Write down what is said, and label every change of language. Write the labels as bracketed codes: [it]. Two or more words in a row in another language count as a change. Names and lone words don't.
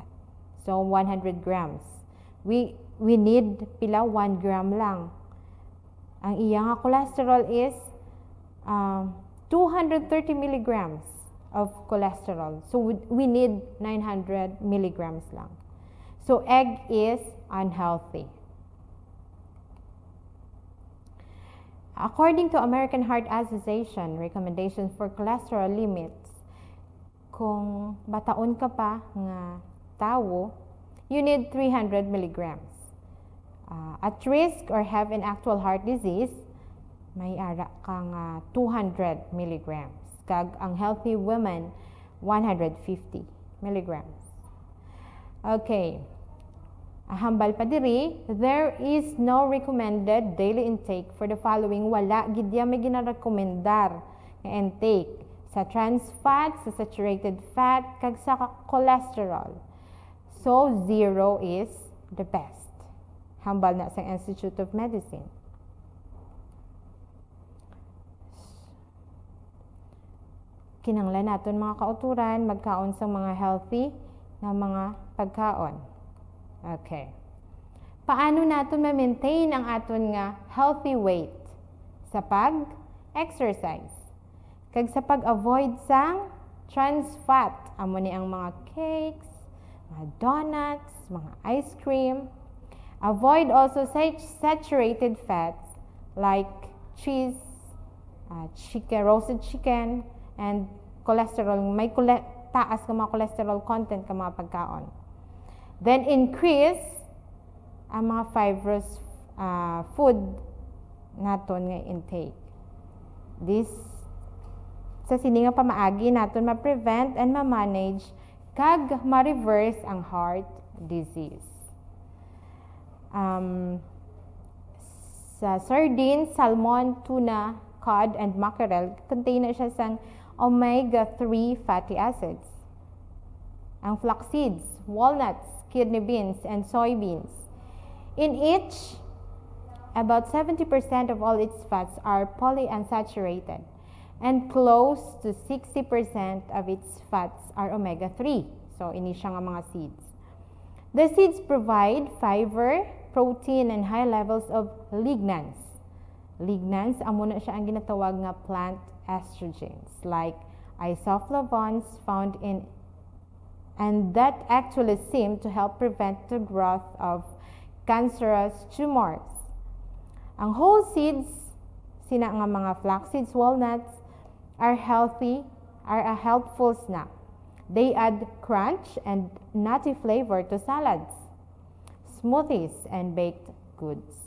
[en] So, 100 grams. We need pila 1 gram lang. [hil] Ang iyang [en] cholesterol is 230 milligrams of cholesterol. So, we need 900 milligrams lang. So, egg is unhealthy. According to American Heart Association recommendations for cholesterol limits, [hil] kung bataon ka pa nga tawo, [en] you need 300 milligrams. At risk or have an actual heart disease, [hil] may ara kang 200 milligrams. Kag ang [en] healthy woman, [hil] 150 milligrams. Okay. Hambal pa diri, [en] there is no recommended daily intake for the following. [hil] Wala gidya may ginarekomendar nga intake sa [en] trans fat, [hil] sa [en] saturated fat, [hil] kag sa cholesterol. [en] So, 0 is the best. [hil] Hambal na sa Institute of Medicine. Kinanglan naton mga kauturan, magkaon sa mga healthy na mga pagkaon. Okay. Paano naton ma-maintain ang aton nga healthy weight? Sa pag-exercise. Kag sa pag-avoid sang [en] trans fat. [hil] Amo ni ang mga cakes, mga donuts, mga [en] ice cream. Avoid also saturated fats like cheese, roasted chicken, and cholesterol. [hil] May taas ng mga cholesterol content ng mga pagkaon. [en] Then increase [hil] ang mga [en] fibrous food [hil] naton nga intake. This sa siningang pamaagi naton ma-prevent and ma-manage kag ma-reverse ang heart disease. [en] Sa sardines, salmon, tuna, cod, and mackerel, contain [hil] na siya sang [en] omega-3 fatty acids. Ang flax seeds, walnuts, kidney beans, and soybeans. In each, about 70% of all its fats are polyunsaturated, and close to 60% of its fats are omega-3. So, [hil] ini siya nga mga seeds. [en] The seeds provide fiber, protein, and high levels of lignans. Lignans, [hil] amo na siya ang ginatawag nga [en] plant estrogens like isoflavones found in, and that actually seem to help prevent the growth of cancerous tumors. Ang whole seeds, [hil] sina nga mga [en] flax seeds, walnuts, are a helpful snack. They add crunch and nutty flavor to salads, smoothies, and baked goods.